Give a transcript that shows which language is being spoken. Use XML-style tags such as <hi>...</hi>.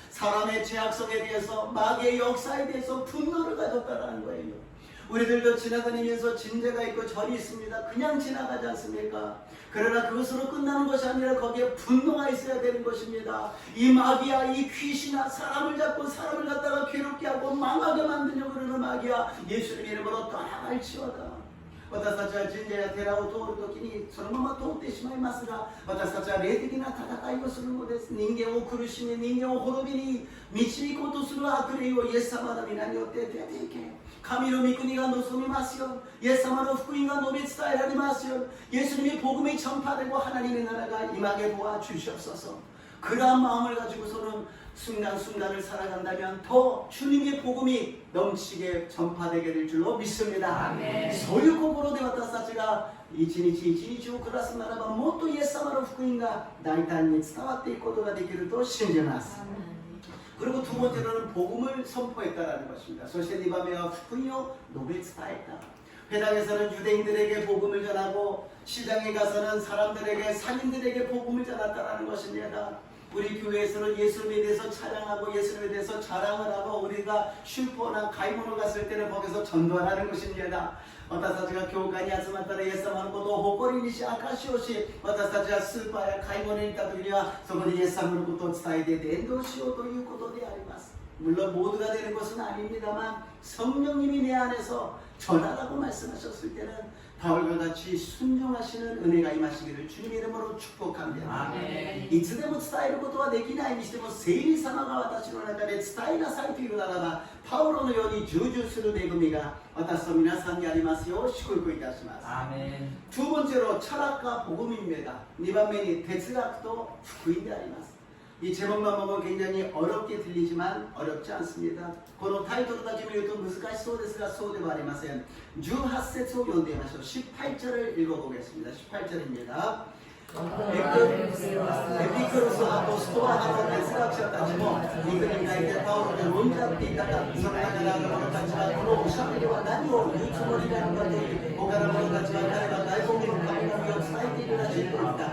<ko>사람의 죄악성에 대해서 마귀의 역사에 대해서 분노를 가졌다는 거예요. 우리들도 지나다니면서 진죄가 있고 절이 있습니다. 그냥 지나가지 않습니까? 그러나 그것으로 끝나는 것이 아니라 거기에 분노가 있어야 되는 것입니다. 이 마귀야 이 귀신아 사람을 잡고 사람을 갖다가 괴롭게 하고 망하게 만드려고 그러는 마귀야 예수님 이름으로 떠나갈지어다.</ko> <ja>私たちは神社や寺を通るときにそのまま通ってしまいますが私たちは霊的な戦いをするのです。人間を苦しめ人間を滅びに導こうとする悪霊をイエス様の皆によって出ていけ。神の御国が望みますよ。예수様の福音が述べ伝えられますよ。</ja> <ko>예수님의 복음이 전파되고 하나님의 나라가 임하게 도와주시옵소서. 그러한 마음을 가지고서는 순간순간을 살아간다면 더 주님의 복음이 넘치게 전파되게 될 줄로 믿습니다.</ko> <ja>そういう心で私たちが一日一日を暮らすならばもっとイエス様の福音が大胆に伝わっていくことができると信じます。</ja> <ko>그리고 두 번째로는 복음을 선포했다라는 것입니다.</ko> <ja>そして2番目は福音を述べ伝えた.</ja> <ko>회당에서는 유대인들에게 복음을 전하고 시장에 가서는 사람들에게 상인들에게 복음을 전했다라는 것입니다. 우리 교회에서는 예수님에 대해서 찬양하고 예수님에 대해서 자랑을 하고 우리가 슈퍼나 가이모노 갔을 때는 거기서 전도하라는 것입니다.</ko> <ja>私たちが教会に集まったらイエス様のことを誇りにし証しをし私たちはスーパーや買い物に行った時にはそこでイエス様のことを伝えて伝道しようということであります。</ja> <ko>물론 모두가 되는 것은 아닙니다만 성령님이 내 안에서 전하라고 말씀하셨을 때는 바울과 같이 순종하시는 은혜가 임하시기를 주님 이름으로 축복합니다.</ko> <ja>いつでも伝えることはできないにしても聖霊様が私の中で伝えなさいというならばパウロのように従順する恵みが私と皆さんにありますよう祝福いたします。</ja> <ko>두 번째로 철학과 복음입니다.</ko> <ja>2番目に哲学と福音であります。</ja> <ko>이 제목만 보면 굉장히 어렵게 들리지만 어렵지 않습니다.</ko> <ja>このタイトルだけ見ると難しそうですがそうではありません. 18節を読んでみましょう.</ja> <ko>18절을 읽어보겠습니다. 18절입니다.</ko> <ja>에피크로스하고 스토아하고哲学者たちも肉に書いてパウロで論じ合っていたがその中である者たちはこのおしゃべりは何を言うつもりなのかという他の者たちは彼は外国の神々を伝えているらしいと言った。</ja>